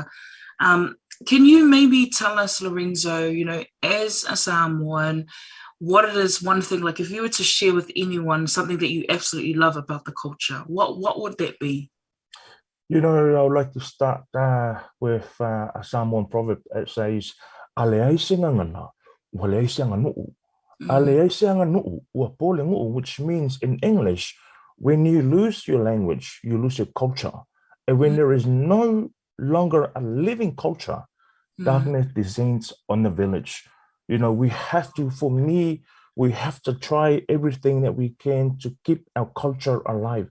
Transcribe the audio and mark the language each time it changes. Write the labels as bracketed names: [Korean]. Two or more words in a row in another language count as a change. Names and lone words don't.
[English] Um, can you maybe tell us, Lorenzo, as a Samoan, what it is one thing, like if you were to share with anyone something that you absolutely love about the culture, what would that be? I would like to start with a Samoan proverb. It says, [Samoan] "Aleai singa ngana, waleai singa nu'u." Mm, Aleai singa nu'u, ua pole ngu'u, [English] which means in English, when you lose your language, you lose your culture. And when mm, there is no longer a living culture, mm, darkness descends on the village. We have to, for me, we have to try everything that we can to keep our culture alive.